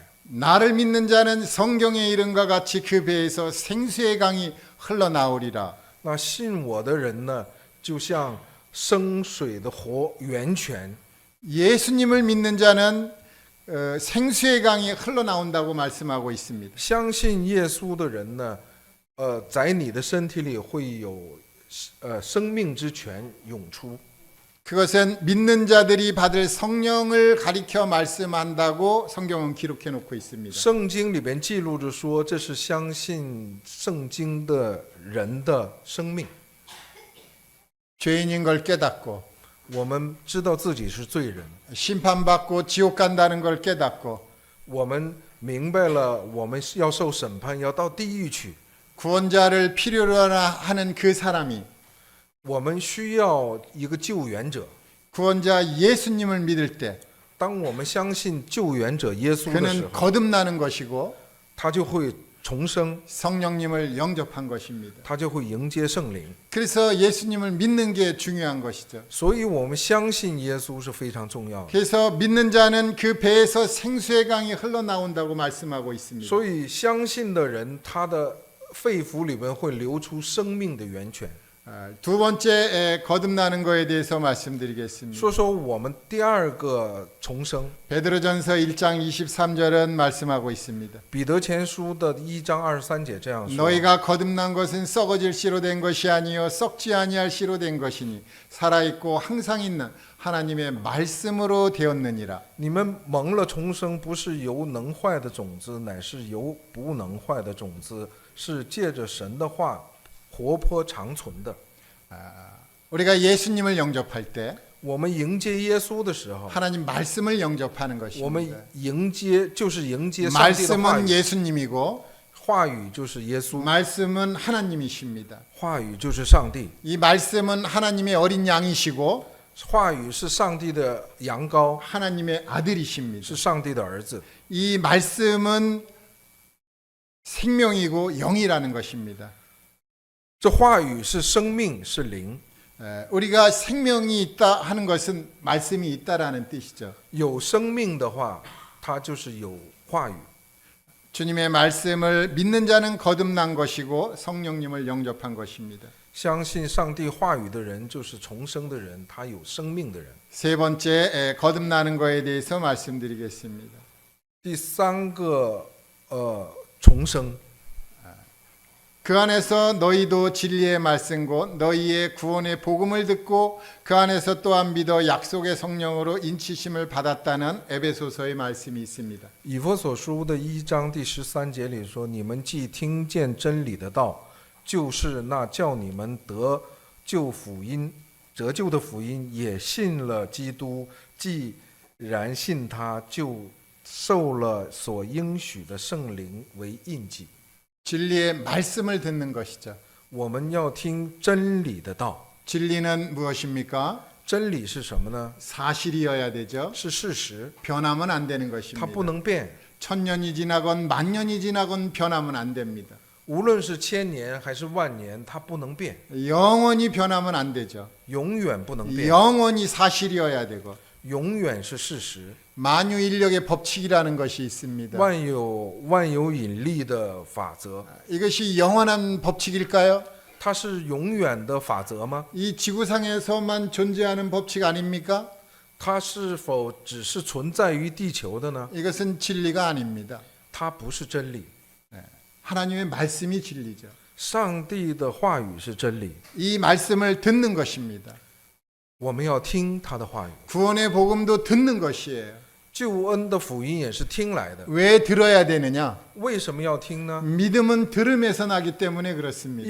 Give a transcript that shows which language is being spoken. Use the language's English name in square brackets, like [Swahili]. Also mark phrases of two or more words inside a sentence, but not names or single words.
[Korean] 나를 믿는 자는 성경의 이름과 같이 그 배에서 생수의 강이 흘러나오리라. [Chinese] 那信我的人呢，就像生水的活源泉。 [Korean] 예수님을 믿는 자는 생수의 강이 흘러나온다고 말씀하고 있습니다. [Chinese] 相信耶稣的人呢，在你的身体里会有生命之泉涌出。 [Korean] 그것은 믿는 자들이 받을 성령을 가리켜 말씀한다고 성경은 기록해 놓고 있습니다. [Chinese] 圣经里边记录着说，这是相信圣经的人的生命。 [Korean] 죄인인 걸 깨닫고 [Chinese] 我们知道自己是罪人， [Korean] 심판받고 지옥 간다는 걸 깨닫고 [Chinese] 我们明白了我们要受审判，要到地狱去。 [Korean] 구원자를 필요로 하는 그 사람이 [Chinese] 我们需要一个救援者。 [Korean] 구원자 예수님을 믿을 때 [Chinese] 当我们相信救援者耶稣的时 [Korean] 그는 [Chinese] 候， [Korean] 거듭나는 것이고 [Chinese] 他就会重生， [Korean] 성령님을 영접한 것입니다. [Chinese] 他就会迎接圣灵。 [Korean] 그래서 예수님을 믿는 게 중요한 것이죠. [Chinese] 所以，我们相信耶稣是非常重要的。 [Korean] 그래서 믿는 자는 그 배에서 생수의 강이 흘러나온다고 말씀하고 있습니다. [Chinese] 所以，相信的人，他的肺腑里面会流出生命的源泉。 [Korean] 두 번째 거듭나는 거에 대해서 말씀드리겠습니다. [Chinese] 说说我们第二个重生， [Korean] 베드로전서 1장 23절은 말씀하고 있습니다. [Chinese] 彼得前书的1章23节这样说： [Korean] 너희가 거듭난 것은 썩어질 씨로 된 것이 아니요 썩지 아니할 씨로 된 것이니 살아있고 항상 있는 하나님의 말씀으로 되었느니라. [Chinese] 你们蒙了重生，不是由能坏的种子，乃是由不能坏的种子，是借着神的话活泼长存的。 [Korean] 우리가 예수님을 영접할 때 [Chinese] 我们迎接耶稣的时候， [Korean] 하나님 말씀을 영접하는 [Chinese] 我们 [Korean] 것입니다. [Chinese] 迎接就是迎接上帝的话 [Korean] 말씀은 [Chinese] 语， [Korean] 예수님이고 [Chinese] 话语就是耶稣， [Korean] 말씀은 하나님이십니다. [Chinese] 话语就是上帝， [Korean] 이 말씀은 하나님의 어린 양이시고 [Chinese] 话语是上帝的羊羔， [Korean] 하나님의 아들이십니다. [Chinese] 是上帝的儿子。 [Korean] 이 말씀은 생명이고 영이라는 것입니다. [Chinese] 这话语是生命，是灵。 [Korean] 우리가 생명이 있다 하는 것은 말씀이 있다라는 뜻이죠. [Chinese] 有生命的话，它就是有话语。 [Korean] 주님의 말씀을 믿는 자는 거듭난 것이고 성령님을 영접한 것입니다. [Chinese] 相信上帝话语的人，就是重生的人，他有生命的人。 [Korean] 세 번째 거듭나는 것에 대해서 말씀드리겠습니다. [Chinese] 第三个，重生。 [Korean] 그 안에서 너희도 진리의 말씀 곧 너희의 구원의 복음을 듣고 그 안에서 또한 믿어 약속의 성령으로 인치심을 받았다는 에베소서의 말씀이 있습니다. [Chinese] 以弗所书的1章第13节里说：“你们既听见真理的道，就是那叫你们得救福音、得救的福音，也信了基督。既然信他，就受了所应许的圣灵为印记。” [Korean] 진리의 말씀을 듣는 것이죠. [Chinese] 我们要听真理的道。 [Korean] 진리는 무엇입니까? [Chinese] 真理是什么呢？ [Korean] 사실이어야 되죠. [Chinese] 是事实， [Korean] 변하면 안 되는 [Chinese] 它 [Korean] 것입니다. [Chinese] 不能变。 [Korean] 천년이 지나건 만년이 지나건 변하면 안 됩니다. [Chinese] 无论是千年还是万年，它不能变， [Korean] 영원히 변하면 안 되죠. [Chinese] 永远不能变， [Korean] 영원히 사실이어야 되고 [Chinese] 永远是事实。 [Korean] 만유인력의 법칙이라는 것이 있습니다. [Chinese] 万有引力的法则， [Korean] 이것이 영원한 법칙일까요? [Chinese] 它是永远的法则吗？ [Korean] 이 지구상에서만 존재하는 법칙 아닙니까? [Chinese] 它是否只是存在于地球的呢？ [Korean] 이것은 진리가 아닙니다. [Chinese] 它不是真理。 [Korean] 하나님의 말씀이 진리죠. [Chinese] 上帝的话语是真理， [Korean] 이 말씀을 듣는 것입니다. [Chinese] 我们要听他的话语。 [Korean] 구원의 복음도 듣는 것이에요. [Chinese] 救恩的福音也是听来的， [Korean] 왜 들어야 되느냐? [Chinese] 为什么要听呢？ [Korean] 믿음은 들음에서 나기 때문에 그렇습니다.